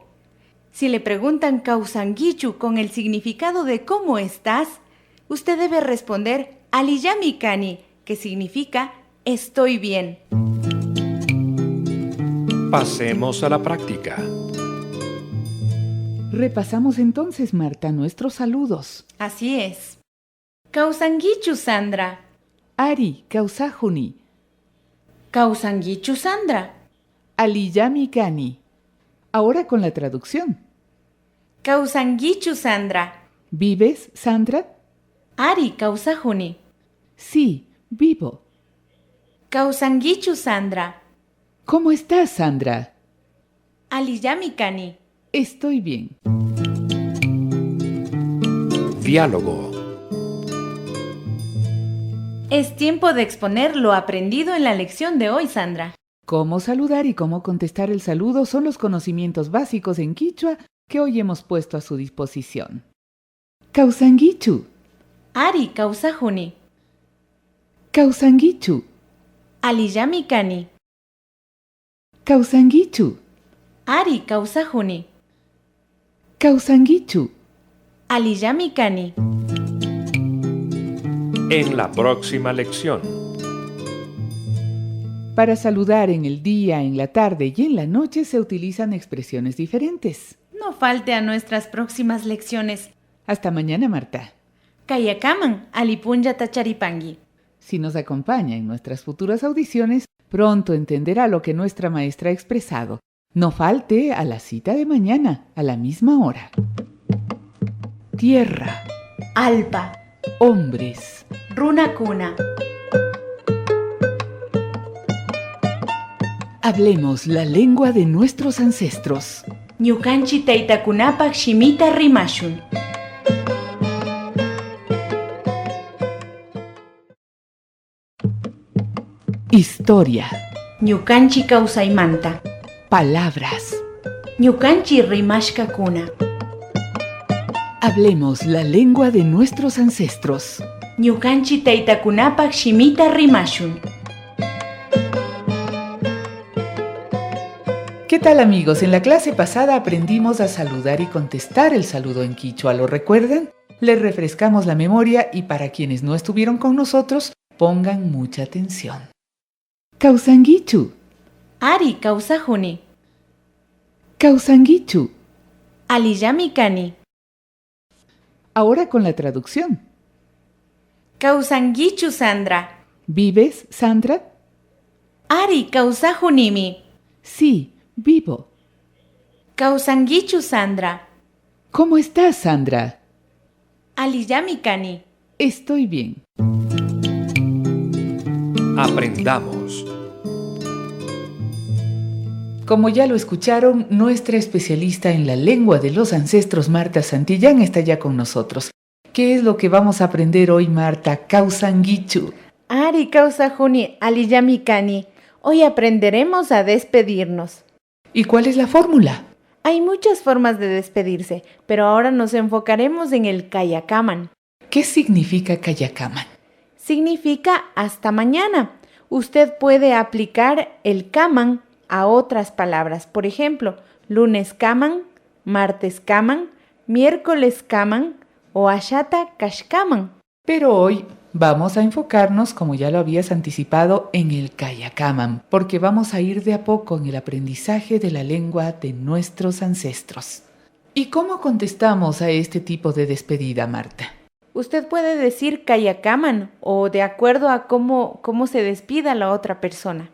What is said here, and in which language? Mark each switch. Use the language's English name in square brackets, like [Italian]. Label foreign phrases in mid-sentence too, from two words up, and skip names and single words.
[Spanish] Si le preguntan Kausanguichu con el significado de ¿cómo estás?, usted debe responder Aliyamikani, que significa estoy bien. Pasemos a la práctica. Repasamos entonces, Marta, nuestros saludos. Así es. [Quechua] Kausanguichu Sandra. Ari Kausajuni. Kausanguichu Sandra. Aliyamikani. [Spanish] Ahora con la traducción. [Quechua] Kausanguichu Sandra. [Spanish] ¿Vives, Sandra? [Quechua] Ari Kausajuni. [Spanish] Sí, vivo. [Quechua] Kausanguichu Sandra. [Spanish] ¿Cómo estás, Sandra? [Quechua] Aliyamikani. [Spanish] Estoy bien. Diálogo. Es tiempo de exponer lo aprendido en la lección de hoy, Sandra. Cómo saludar y cómo contestar el saludo son los conocimientos básicos en quichua que hoy hemos puesto a su disposición. [Quechua] Kausanguichu. Ari Kausajuni. Kausanguichu. Aliyamikani. Kausanguichu. Ari Kausajuni. Kausanguichu. Aliyamikani. [Spanish] En la próxima lección. Para saludar en el día, en la tarde y en la noche se utilizan expresiones diferentes. No falte a nuestras próximas lecciones. Hasta mañana, Marta. [Quechua] Kayakaman, alipunja tacharipangi. [Spanish] Si nos acompaña en nuestras futuras audiciones, pronto entenderá lo que nuestra maestra ha expresado. No falte a la cita de mañana, a la misma hora. Tierra. [Quechua] Alpa. [Spanish] Hombres. [Quechua] Runakuna. [Spanish] Hablemos la lengua de nuestros ancestros. [Quechua] Ñukanchi taytakunapak shimita rimashun. [Spanish] Historia. [Quechua] Ñukanchi kawsaymanta. [Spanish] Palabras. [Quechua] Ñukanchi rimashkakuna. [Spanish] Hablemos la lengua de nuestros ancestros. [Quechua] Ñukanchi taytakunapak shimita rimashun. [Spanish] ¿Qué tal, amigos? En la clase pasada aprendimos a saludar y contestar el saludo en quichua. ¿Lo recuerdan? Les refrescamos la memoria y para quienes no estuvieron con nosotros, pongan mucha atención. [Quechua] Kausanguichu. Ari Kausajuni. Kausanguichu. Aliyamikani. [Spanish] Ahora con la traducción. [Quechua] Kausanguichu Sandra. [Spanish] ¿Vives, Sandra? [Quechua] Ari Kausajunimi. [Spanish] Sí, Vivo. [Quechua] Kausangichu, Sandra. [Spanish] ¿Cómo estás, Sandra? [Quechua] Aliyamikani. [Spanish] Estoy bien. Aprendamos. Como ya lo escucharon, nuestra especialista en la lengua de los ancestros, Marta Santillán, está ya con nosotros. ¿Qué es lo que vamos a aprender hoy, Marta? [Quechua] Kausangichu. Ari kausajuni aliyamikani. [Spanish] Hoy aprenderemos a despedirnos. ¿Y cuál es la fórmula? Hay muchas formas de despedirse, pero ahora nos enfocaremos en el kayakaman. ¿Qué significa kayakaman? Significa hasta mañana. Usted puede aplicar el kaman a otras palabras. Por ejemplo, lunes kaman, martes kaman, miércoles kaman o [Quechua] ashata kashkaman. [Spanish] Pero hoy vamos a enfocarnos, como ya lo habías anticipado, en el kayakaman, porque vamos a ir de a poco en el aprendizaje de la lengua de nuestros ancestros. ¿Y cómo contestamos a este tipo de despedida, Marta? Usted puede decir kayakaman o de acuerdo a cómo se despida la otra persona.